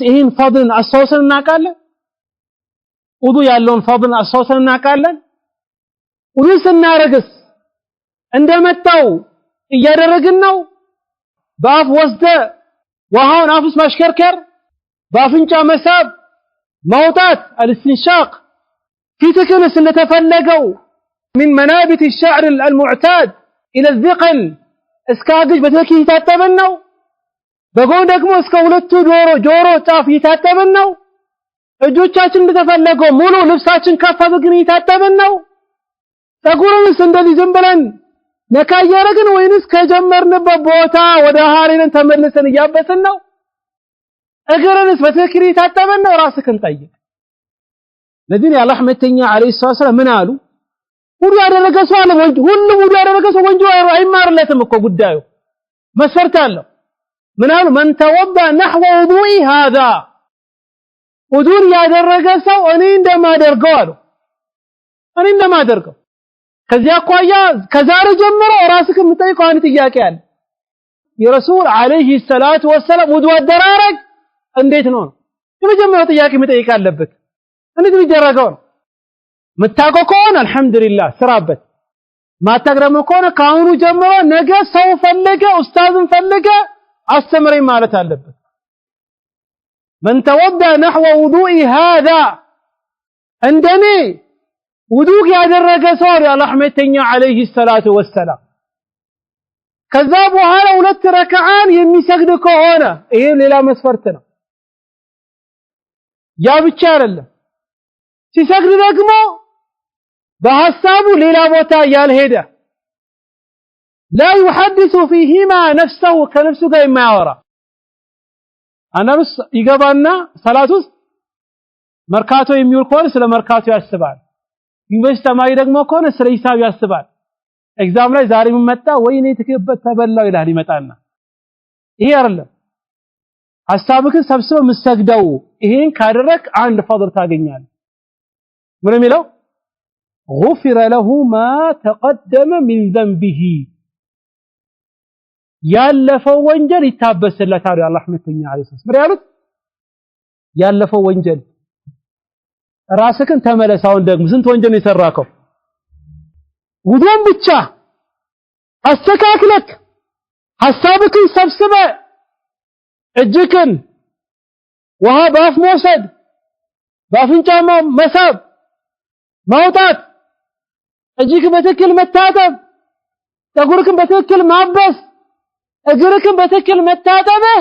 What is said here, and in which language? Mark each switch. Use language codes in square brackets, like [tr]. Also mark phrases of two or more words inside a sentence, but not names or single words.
[am] ይህን ፈድልን አስተውሰን እናውቃለን ውዱእ ያለውን ፈድልን አስተውሰን እናውቃለን ውዱእ ስናረግስ እንደመጣው እያደረግን ነው በአፍ ወስደ ውሃውን አፍስ ማሽከርከር በአፍንጫ መሳብ ማውጣት الاستنشاق ፊትክንስ እንደተፈለገው [ar] من منابت الشعر المعتاد الى الذقن [am] እስካግጅ በትክክል ይታጠብን ነው በጎን ደግሞ እስከ ሁለቱ ጆሮ ጫፍ ይታጠብን ነው እጆቻችን እንደተፈለገው ሙሉ ልብሳችን ከፍ አድርገን ይታጠብን ነው ፀጉርንስ እንደዚህ ዝም ብለን ነካ ያረግን ወይንስ ከጀመርንበት ቦታ ወደ ሐሪንን ተመልሰን ያበስን ነው እግርንስ በትክክል ይታጠብን ነው ራስህን ጠይቅ ለዚህ የአላህ መልእክተኛ [ar] عليه السلام [am] ምን አሉ ውዱእ ያደረገ ሰው አለ ሁሉም ውዱእ ያደረገ ሰው ወንጀል አይማርለትም እኮ ጉዳዩ መስፈርት አለው ምን አሉ [ar] من توضأ نحو وضوء هذا [am] ውዱእ ያደረገ ሰው እኔ እንደማደርገው አሉ እኔ እንደማደርገው ከዚያ አኳያ ከዛሬ ጀምሮ ራስህን የምጠይቀው አንድ ጥያቄ አለ የረሱል [ar] عليه الصلاة والسلام [am] ውዱእ አደራረግ እንዴት ነው የመጀመሪያው ጥያቄ መጠየቅ አለበት እንዴት ይደረጋው መታቆ ከሆነ አልহামዱሊላህ ስራበት ማታግረም ከሆነ ካሁኑ ጀምሮ ነገ ሰው ፈልገ ኡስታዝን ፈልገ አስተምረኝ ማለት አለበት [ar] من توضأ نحو وضوء هذا [am] እንደኔ ውዱእ ያደረገ ሰው የአላህ መልእክተኛ [ar] عليه الصلاة والسلام [am] ከዛ በኋላ 2 ረካዓን የሚሰግድ ከሆነ ይሄ ሌላ መስፈርት ነው ያ ብቻ አይደለም ሲሰግድ ደግሞ በሐሳቡ ሌላ ቦታ ያልሄደ [ar] لا يحدث فيهما نفسه [am] ከነፍሱ ጋር የማያወራ አናብስ ይገባና ሰላት ውስጥ መርካቶ የሚውል ከሆነ ስለ መርካቶ ያስባል ዩኒቨርሲቲ ተማሪ ደግሞ ከሆነ ስለ ሂሳብ ያስባል ኤግዛም ላይ ዛሬ ምን መጣ ወይኔ ትከበት ተበላው ይላል ይመጣና ይሄ አይደለም ሐሳብክን ሰብስበው መስገደው ይሄን ካደረክ አንድ ፈድር ታገኛለህ ምን የሚለው [ar] غفر له ما تقدم من ذنبه [am] ያለፈው ወንጀል ይታበስለታል አላህ መልእክተኛ [ar] عليه السلام [am] ያሉት ያለፈው ወንጀል ራስህን ተመለሳውን ደግሞ ስንት ወንጀል ነው የሰራከው ውዱእን ብቻ አስተካክለክ ሐሳብክን ሰብስበ እጅክን ውሃ በአፍ መውሰድ በአፍንጫ መሳብ ማውጣት እጅክን በትክክል መታጠብ ፀጉርክን በትክክል ማበስ እግርክን በትክክል መታጠብ